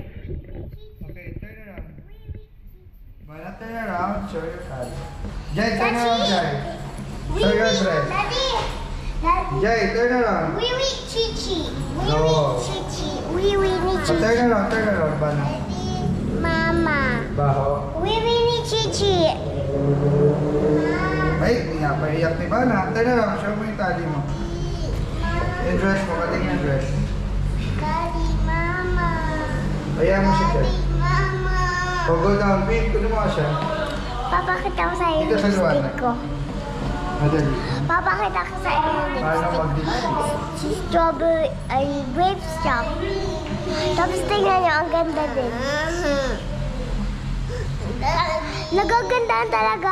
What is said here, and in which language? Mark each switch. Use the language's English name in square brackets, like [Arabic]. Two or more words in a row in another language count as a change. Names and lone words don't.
[English] Okay, turn around. Bala, turn around. Show your hand. Jai, turn around, Jai. Show your dress. Daddy. Jai, turn around. Wee wee chichi. Wee No. wee chichi. Wee wee ni chichi. Turn around, Bala. Mama. Baho. Wee wee ni chichi. [Filipino] Ay, pinapaiyak ni Bala. [English] Turn around, [Filipino] show mo yung tali mo. Yung dress mo, kating yung dress. [English] Daddy, mama. [Filipino] Ayan mo siya, Jai. [English] Daddy, mama. O, go down, [Filipino] Pete. Kunin mo siya. Papakita ko sa iyo Dito sa yung luwan. lipstick ko. Madali. Papakita ko sa iyo yung Paano lipstick. mag-lipstick? [English] Strawberry, ay, grape stuff. [Filipino] Tapos tingnan niyo, ang ganda din. Nagagandaan talaga.